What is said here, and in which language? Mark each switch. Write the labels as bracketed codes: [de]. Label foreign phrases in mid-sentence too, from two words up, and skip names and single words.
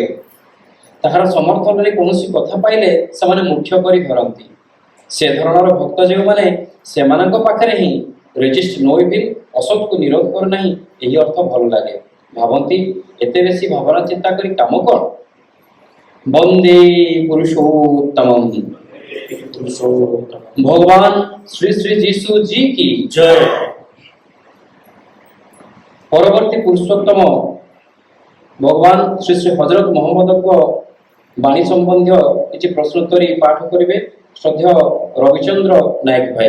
[or] ତାହାର ସମର୍ଥନରେ କୌଣସି କଥା ପାଇଲେ ସେମାନେ ମୁଖ୍ୟ କରି ଧରନ୍ତି। ସେ ଧରଣର ଭକ୍ତ ଯେଉଁମାନେ, ସେମାନଙ୍କ ପାଖରେ ହିଁ [en] resist no evil, [or] ଅସତକୁ ନିରୋଧ କରୁନାହିଁ, ଏହି ଅର୍ଥ ଭଲ ଲାଗେ। ଭାବନ୍ତି ଏତେ ବେଶୀ ଭାବନା ଚିନ୍ତା କରି କାମ କ'ଣ? [hi] वंदे पुरुषोत्तमम। भगवान श्री श्री जीशु जी की जय। परवर्ती पुरुषोत्तम भगवान श्री श्री हजरत मोहम्मद को बाणी संबंधी किसी प्रश्नोत्तरी पाठ करेंगे श्रद्धेय रविचंद्र नायक भाई।